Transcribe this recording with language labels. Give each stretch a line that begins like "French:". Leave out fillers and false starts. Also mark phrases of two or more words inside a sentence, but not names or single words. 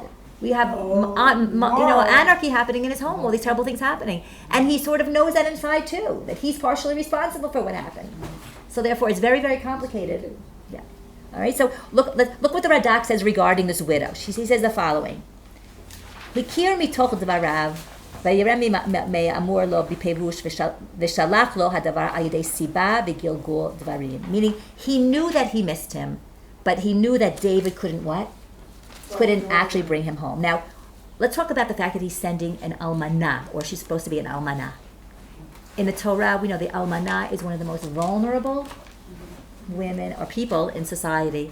English: We have anarchy happening in his home, all these terrible things happening. And he sort of knows that inside too, that he's partially responsible for what happened. So therefore it's very, very complicated. Yeah. All right, so look what the Radak says regarding this widow. He says the following.
Hebrew: הכיר מתוך דבריו, ויירא מאמר לו בפירוש ושלח לו הדבר על ידי סיבה וגלגול דברים.
English: Meaning, he knew that he missed him, but he knew that David couldn't what? Couldn't actually bring him home. Now, let's talk about the fact that he's sending an almanah, or she's supposed to be an almanah. In the Torah, we know the almanah is one of the most vulnerable women or people in society.